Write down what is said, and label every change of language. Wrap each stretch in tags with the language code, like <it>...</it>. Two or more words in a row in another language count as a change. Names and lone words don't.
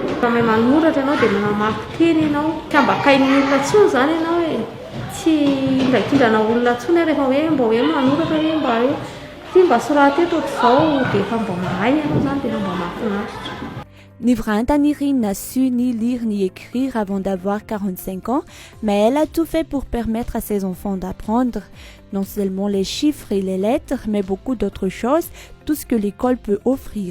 <mg>Raha mahay manoratra ianao dia mamaky teny ianao. Tsy ambakain'ny olona tsony zany ianao hoe tsy indrakindrana olona tsony rehefa hoe mba hoe manoratra hoe mba hoe ty mba soraty eto ohatr'izao dia efa mba mahay ianao zany dia mba mahafinaritra.</mg> <fr>Nifra Antanirine n'a su ni lire ni écrire avant d'avoir 45 ans, mais elle a tout fait pour permettre à ses enfants d'apprendre, non seulement les chiffres et les lettres, mais beaucoup d'autres choses, tout ce que l'école peut offrir.</fr>